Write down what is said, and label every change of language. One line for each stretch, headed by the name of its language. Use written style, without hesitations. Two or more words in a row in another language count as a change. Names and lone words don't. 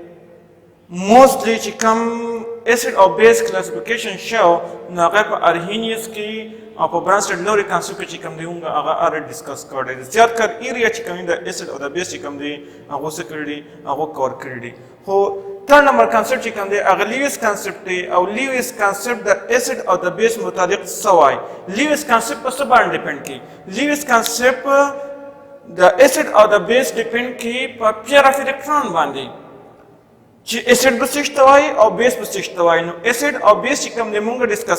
Pashto: موستلی چې کوم اسید او بیس کلاسیفیکیشن شو نو هغه په Arrhenius کې او په Bronsted Lowry concept چې کوم دی هغه already ډسکس کړی دی زیات کار ایریا چې کوم دی اسید او د بیس چې کوم دی هغه څه کړی دی هغه کور کړی دی خو
English: third number concept
Pashto: چې کوم دی هغه Lewis concept دی او Lewis concept د اسید او د بیس متعلق څه وایي Lewis concept په څه باندې ډیپند کوي Lewis concept د اسید او د بیس ډیپند کوي په
English: pair of electron
Pashto: باندې چې اسید به څه شته وایي او بیس به څه شته وایي نو اسید او بیس چې کوم دی موږ ډسکس